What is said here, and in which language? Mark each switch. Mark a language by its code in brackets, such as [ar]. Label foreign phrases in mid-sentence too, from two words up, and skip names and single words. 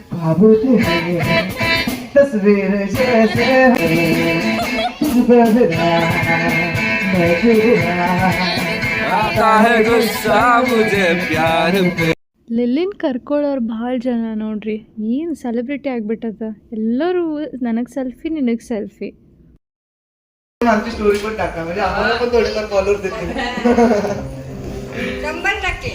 [kn] ಲಿಲ್ಲಿನ್ ಕರ್ಕೊಳ್ಳೋರು ಭಾಳ ಜನ ನೋಡ್ರಿ. ಏನು ಸೆಲೆಬ್ರಿಟಿ ಆಗ್ಬಿಟ್ಟದ. ಎಲ್ಲರೂ ನನಗೆ ಸೆಲ್ಫಿ, ನಿನಗೆ ಸೆಲ್ಫಿ. [mr] स्टोरी पण टाका, म्हणजे आम्हाला पण थोडेफार फॉलोअर्स देतील. 100%